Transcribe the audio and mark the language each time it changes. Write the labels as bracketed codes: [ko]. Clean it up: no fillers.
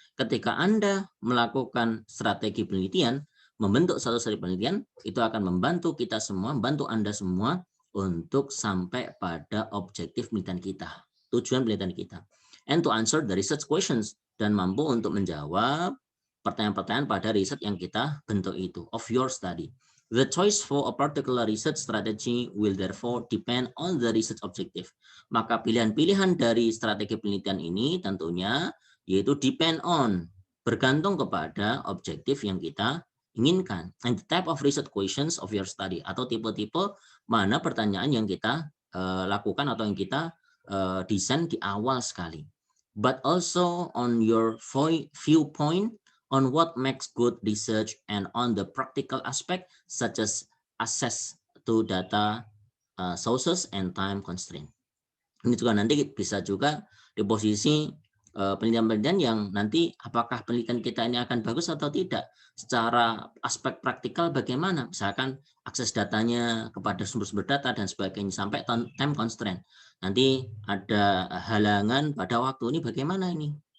[id] Ketika Anda melakukan strategi penelitian, membentuk satu strategi penelitian, itu akan membantu kita semua, membantu Anda semua untuk sampai pada objektif penelitian kita, tujuan penelitian kita. [en] And to answer the research questions, [id] dan mampu untuk menjawab pertanyaan-pertanyaan pada riset yang kita bentuk itu, [en] of your study. The choice for a particular research strategy will therefore depend on the research objective. [id] Maka pilihan-pilihan dari strategi penelitian ini tentunya yaitu [en] depend on, [id] bergantung kepada objektif yang kita inginkan. [en] And the type of research questions of your study, [id] atau tipe-tipe mana pertanyaan yang kita lakukan atau yang kita desain di awal sekali. [en] But also on your viewpoint on what makes good research and on the practical aspect such as access to data, sources, and time constraint. [id] Ini juga nanti bisa juga di posisi penelitian-penelitian yang nanti apakah penelitian kita ini akan bagus atau tidak. Secara aspek praktikal bagaimana, misalkan akses datanya kepada sumber-sumber data dan sebagainya, sampai [en] time constraint. [id] Nanti ada halangan pada waktu, ini bagaimana ini.